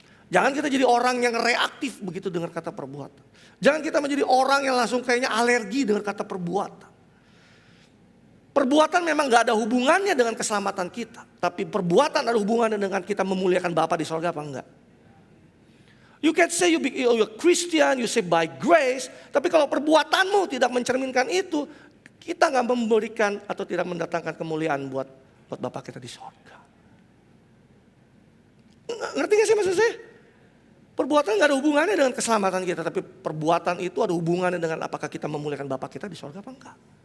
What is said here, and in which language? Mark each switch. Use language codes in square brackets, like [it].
[id] Jangan kita jadi orang yang reaktif begitu dengar kata perbuatan. Jangan kita menjadi orang yang langsung kayaknya alergi dengar kata perbuatan. Perbuatan memang gak ada hubungannya dengan keselamatan kita. Tapi perbuatan ada hubungannya dengan kita memuliakan Bapa di sorga apa enggak. [en] You can say you're Christian, you say by grace. [id] Tapi kalau perbuatanmu tidak mencerminkan itu, kita gak memberikan atau tidak mendatangkan kemuliaan buat Bapa kita di sorga. Ngerti gak sih maksud saya? Perbuatan gak ada hubungannya dengan keselamatan kita. Tapi perbuatan itu ada hubungannya dengan apakah kita memuliakan Bapa kita di sorga apa enggak.